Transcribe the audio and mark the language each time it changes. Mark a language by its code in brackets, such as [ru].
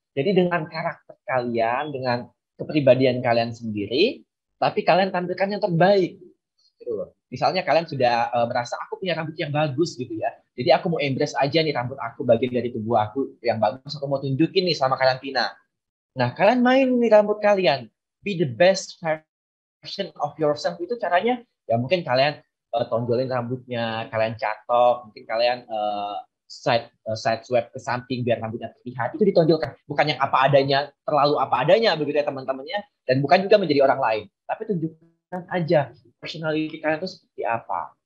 [id] Jadi dengan karakter kalian, dengan kepribadian kalian sendiri, tapi kalian tampilkan yang terbaik. Gitu. Misalnya kalian sudah merasa aku punya rambut yang bagus gitu ya. Jadi aku mau embrace aja nih rambut aku, bagian dari tubuh aku yang bagus, aku mau tunjukin nih selama karantina. Nah kalian main nih rambut kalian. [en] Be the best version of yourself. [id] Itu caranya ya mungkin kalian tonjolin rambutnya, kalian catok, mungkin kalian side swipe ke samping biar rambutnya terlihat, itu ditonjolkan, bukan yang apa adanya, terlalu apa adanya begitu ya teman-temannya, dan bukan juga menjadi orang lain, tapi tunjukkan aja personality kalian itu seperti apa.